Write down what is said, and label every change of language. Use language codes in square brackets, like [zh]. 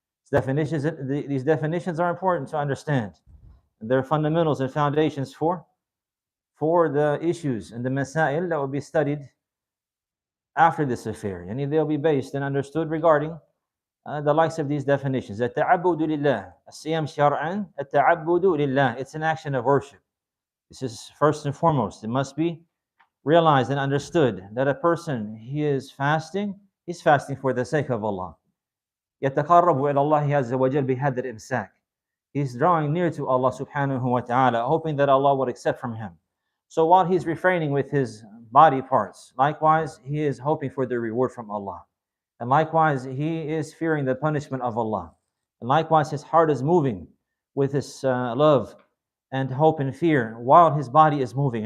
[en] These definitions are important to understand. They're fundamentals and foundations for the issues and the masail that will be studied after this affair. And they'll be based and understood regarding the likes of these definitions. [ar] التعبد لله, الصيام شرعا, التعبد لله. [en] It's an action of worship. This is first and foremost. It must be realized and understood that a person, he's fasting for the sake of Allah. [ar] يتقرب إلى الله عز وجل بهذا الإمساك. [en] He's drawing near to Allah subhanahu wa ta'ala, hoping that Allah would accept from him. So while he's refraining with his body parts, likewise he is hoping for the reward from Allah. And likewise he is fearing the punishment of Allah. And likewise his heart is moving with his love and hope and fear while his body is moving.